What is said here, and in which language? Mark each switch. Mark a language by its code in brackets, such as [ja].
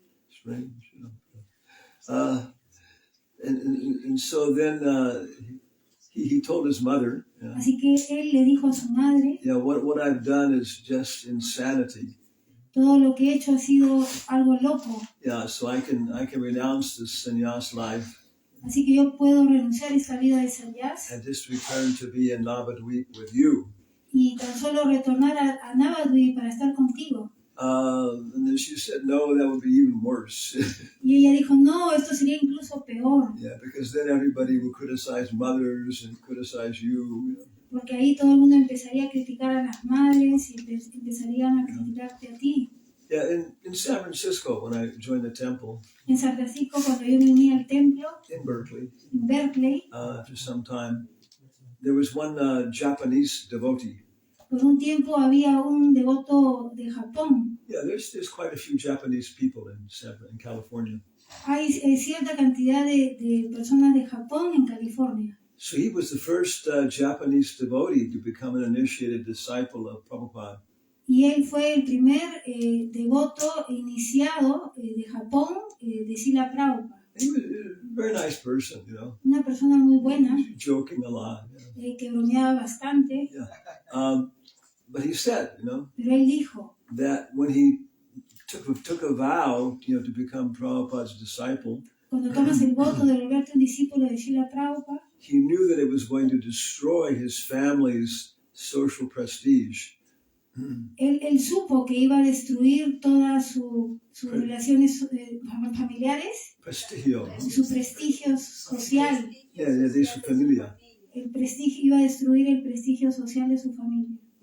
[en] Strange, and so then he told his mother. [es] Así que él le dijo a su madre. [en] What I've done is just insanity. [es] Todo lo que he hecho ha sido algo loco. [en] So I can renounce this sannyas life. [es] Así que yo puedo renunciar a esta vida de sannyas. [en] And just return to be in Navadvip with you. [es] Y tan solo retornar a Navadvip para estar contigo. [en] And then she said, no, that would be even worse. [es] Y ella dijo, no, esto sería incluso peor. [en] Because then everybody would criticize mothers and criticize you. [es] Porque ahí todo el mundo empezaría a criticar a las madres y empezarían a criticarte a ti. [en] In San Francisco, when I joined the temple. [es] En San Francisco, cuando yo me uní al templo. [en] In Berkeley. After some time, there was one Japanese devotee. [es] Por un tiempo había un devoto de Japón. [en] There's quite a few Japanese people in California. [es] Hay cierta cantidad de personas de Japón en California. [en] So he was the first Japanese devotee to become an initiated disciple of Prabhupada. [es] Y él fue el primer devoto iniciado de Japón de Srila Prabhupada. [en] He was a very nice person, [es] Una persona muy buena. [en] Joking a lot. [es] Que bromeaba bastante. [en] But he said, [es] Pero él dijo [en] that when he took a vow, to become Prabhupada's disciple, [es] cuando tomas el voto de volverte un discípulo de Srila Prabhupada, [en] he knew that it was going to destroy his family's social prestige. [es] Él supo que iba a destruir todas sus relaciones familiares, su prestigio social. De su familia. Iba a destruir el prestigio social de su familia.